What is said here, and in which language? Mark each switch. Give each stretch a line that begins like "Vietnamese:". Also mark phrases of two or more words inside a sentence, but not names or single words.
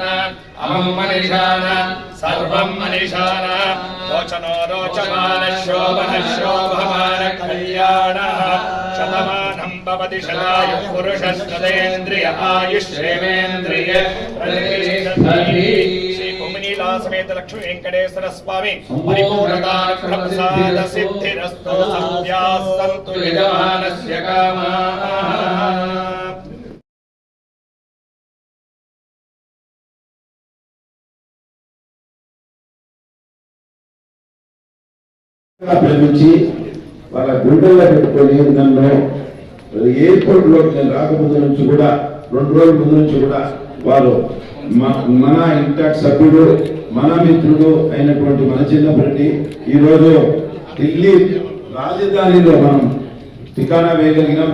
Sanskrit: अहं मनीषाण सर्वं मनीषाण रोचनो रोचमान शोभन शोभमान कल्याणः शतमानं भवति शतायुः पुरुषस्तेन्द्रिय आयुष्येवेन्द्रिय प्रतिष्ठति समेत लक्ष्मी वेंकटेश्वर स्वामी परिपूर्णता सिद्धिरस्तु सत्यास्तु यजमानस्य कामाः.
Telugu: ప్రేమించి వాళ్ళ గుండెల్లో పెట్టుకొని నన్ను ఎయిర్పోర్ట్ లో నేను రాకముందు నుంచి కూడా 2 రోజుల ముందు నుంచి కూడా వారు మన ఇంటాక్ట్ సభ్యుడు, మన మిత్రుడు అయినటువంటి మన చిన్నపరెడ్డి ఈరోజు ఢిల్లీ రాజధానిలో మనం ఠికానా వేయగలిగినాం.